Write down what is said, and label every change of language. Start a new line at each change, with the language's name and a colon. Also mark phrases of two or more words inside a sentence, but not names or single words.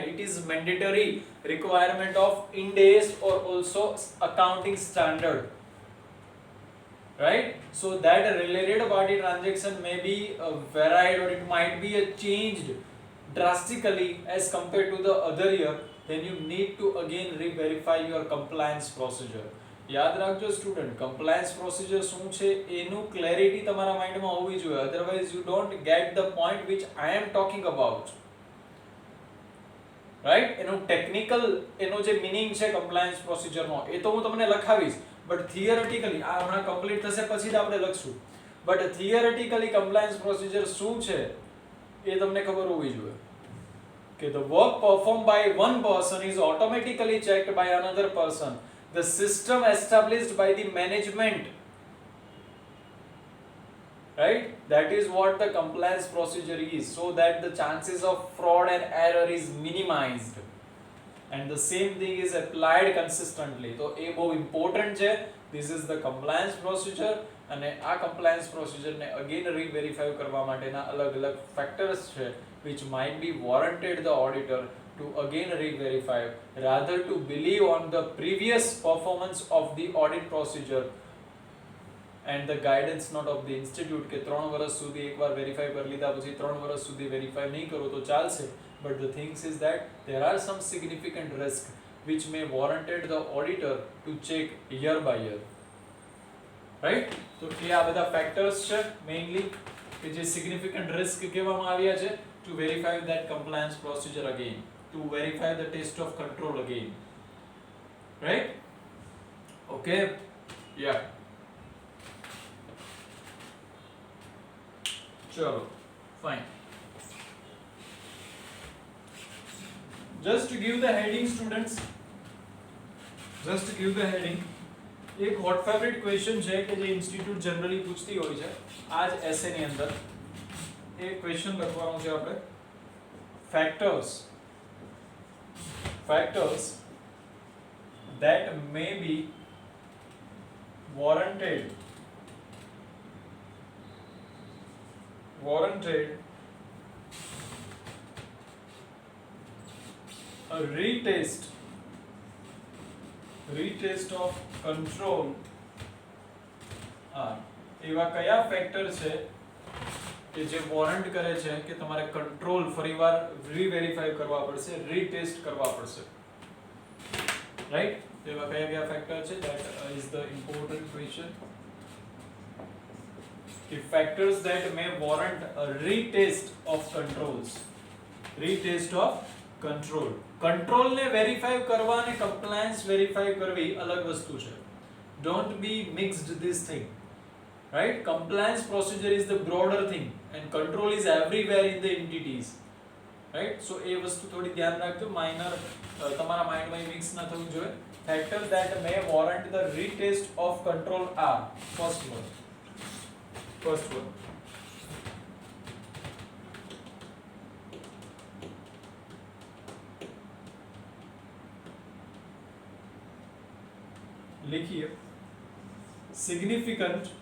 English: It is mandatory requirement of Ind AS or also accounting standard, right? So that a related party transaction may be varied or it might be changed drastically as compared to the other year, then you need to again re-verify your compliance procedure.
Gujarati: યાદ રાખજો સ્ટુડન્ટ,
English: compliance procedure
Gujarati: શું છે એનું ક્લેરિટી તમારા માઇન્ડમાં હોવી જોઈએ, અધરવાઇઝ
English: you don't get the point which I am talking about, રાઈટ?
Gujarati: એનો ટેકનિકલ એનો જે મીનિંગ છે કમ્પ્લાયન્સ પ્રોસિજરનો એ તો હું તમને લખાવીશ,
English: but theoretically
Gujarati: આ હમણાં કમ્પ્લીટ થશે પછી જ આપણે લખશું,
English: but theoretically compliance procedure
Gujarati: શું છે એ તમને ખબર હોવી જોઈએ કે
English: the work performed by one person is automatically checked by another person. The system established by the management, right? That is what the compliance procedure is, so that the chances of fraud and error is minimized, and the same thing is applied consistently. So a बहुत important છે. This is the compliance procedure,
Gujarati: અને આ
English: compliance procedure
Gujarati: ને
English: again re-verify
Gujarati: કરવા માટેના અલગ-અલગ factors છે
English: which might be warranted the auditor to again re-verify, rather to believe on the previous performance of the audit procedure and the guidance note of the institute
Gujarati: કે 3 વર્ષ સુધી એકવાર વેરીફાઈ કરી લીધા પછી 3 વર્ષ સુધી વેરીફાઈ નહીં કરો તો ચાલશે,
English: but the things is that there are some significant risk which may warranted the auditor to check year by year, right?
Gujarati: તો એ આ બધા
English: factors છે mainly
Gujarati: કે જે
English: significant risk
Gujarati: કહેવામાં આવ્યા છે
English: to verify that compliance procedure again, to verify the test of control again, right? Okay, yeah, chalo, fine. Just to give the heading students, just to give the heading, એક hot favorite question છે
Gujarati: કે જે
English: institute generally
Gujarati: પૂછતી હોય છે આજ
English: essay
Gujarati: ની અંદર. એક question લખવાનું છે આપણે,
English: factors that may be warranted a retest of control are.
Gujarati: એવા કયા ફેક્ટર છે કે જે વોરંટ કરે છે કે તમારે કંટ્રોલ ફરીવાર રી-વેરીફાઈ કરવા પડશે, રીટેસ્ટ કરવા પડશે, રાઈટ? એવા કયા ફેક્ટર છે?
English: that is the important question. The factors that may warrant a retest of controls. Retest of control.
Gujarati: કંટ્રોલ ને વેરીફાઈ કરવા અને કમ્પ્લાયન્સ વેરીફાઈ કરવી અલગ વસ્તુ છે.
English: Don't be mixed this thing. Right? Compliance procedure is the broader thing and control is everywhere in the entities. Right?
Gujarati: So એ વસ્તુ થોડી ધ્યાન રાખજો, માઇનર તમારા માઇન્ડમાં મિક્સ ન થવું જોઈએ.
English: Factors that may warrant the retest of control are first one.
Hindi: लिखिए, significant